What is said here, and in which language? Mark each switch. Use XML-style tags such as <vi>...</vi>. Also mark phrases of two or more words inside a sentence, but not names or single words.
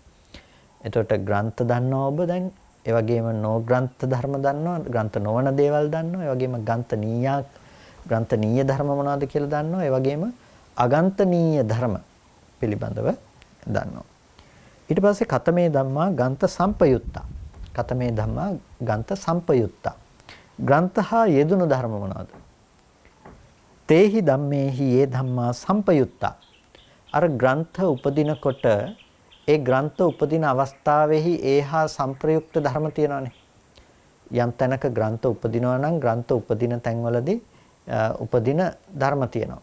<si>එතකොට ග්‍රන්ථ දන්නවා ඔබ දැන්. ඒ වගේම නොග්‍රන්ථ ධර්ම දන්නවා, ග්‍රන්ථ නොවන දේවල් දන්නවා. ඒ වගේම ග්‍රන්ථනීය ධර්ම මොනවද කියලා දන්නවා. ඒ වගේම අගන්තනීය ධර්ම පිළිබඳව දන්නවා.</si> <pi>ඊට පස්සේ කතමේ ධම්මා ගන්ත සම්පයුත්තා. කතමේ ධම්මා ගන්ත සම්පයුත්තා.</pi> <si>ග්‍රන්ථහා යෙදුණු ධර්ම මොනවද?</si> <pi>තේහි ධම්මේහි යේ ධම්මා සම්පයුත්තා.</pi> <si>අර ග්‍රන්ථ උපදිනකොට ඒ ග්‍රන්ථ උපදින අවස්ථාවේහි ඒහා සංප්‍රයුක්ත ධර්ම තියෙනවානේ. යම් තැනක ග්‍රන්ථ උපදිනවා නම් ග්‍රන්ථ උපදින තැන්වලදී උපදින ධර්ම තියෙනවා.</si>